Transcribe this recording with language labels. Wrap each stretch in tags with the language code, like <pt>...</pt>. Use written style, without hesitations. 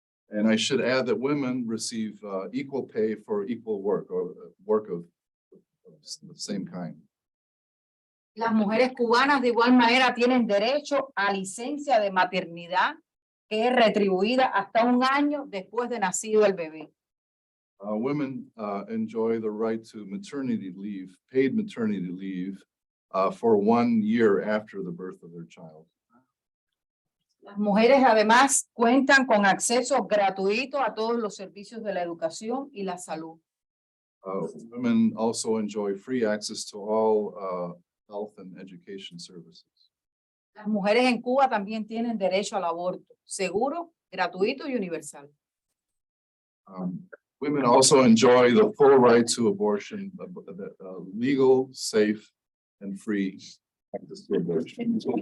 <en>And I should add that women receive equal pay for equal work or work of the same kind.</en> <es>Las mujeres cubanas de igual manera tienen derecho a licencia de maternidad que es retribuida hasta 1 año después de nacido el bebé.</es> <en>Women enjoy the right to maternity leave, paid maternity leave, for 1 year after the birth of their child.</en> <es>Las mujeres además cuentan con acceso gratuito a todos los servicios de la educación y la salud.</es> <en>Women also enjoy free access to all health and education services.</en> <es>Las mujeres en Cuba también tienen derecho al aborto seguro, gratuito y universal.</es> <en>Women also enjoy the full right to abortion, legal, safe, and free access to abortion.</en>